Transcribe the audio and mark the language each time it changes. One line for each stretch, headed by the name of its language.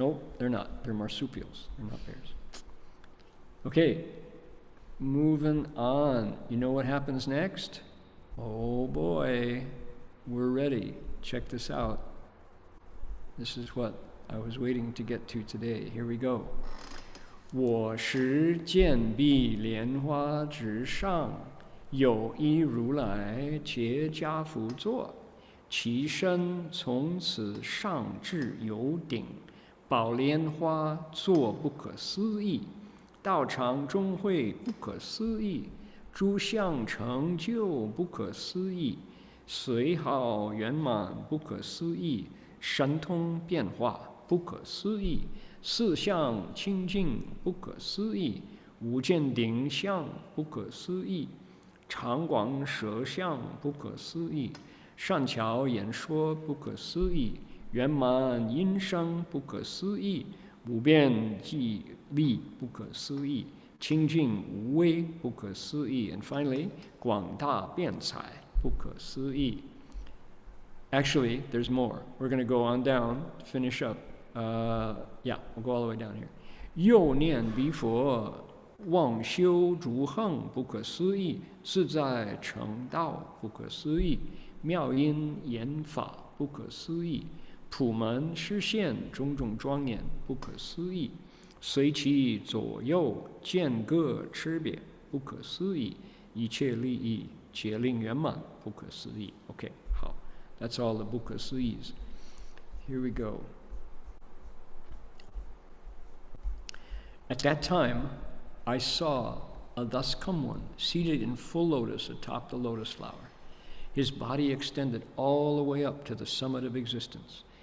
English: No, they're not. They're marsupials. They're not bears. Okay, moving on. You know what happens next? Oh boy, we're ready. Check this out. This is what I was waiting to get to today. Here we go.
Chinese: 我时见壁莲花之上，有一如来结跏趺坐，其身从此上至有顶，宝莲花作不可思议，道场中会不可思议，诸相成就不可思议，随好圆满不可思议，神通变化不可思议，四相清净不可思议，无见顶相不可思议，长广舌相不可思议，善巧演说不可思议，圆满音声不可思议，无边际力不可思议，清净无微不可思议
English: and finally
Chinese: 广大辩才不可思议。
English: Actually, there's more. We're going to go on down, finish up. We'll go all the way down here.
Chinese: 又念彼佛，妄修诸行不可思议，自在成道不可思议，妙音言法不可思议，普门示现种种庄严不可思议，随其左右见各差别不可思议，一切利益皆令圆满不可思议。
English: Okay, 好。 That's all the不可思议s. Here we go. At that time, I saw a thus come one seated in full lotus atop the lotus flower. His body extended all the way up to the summit of existence.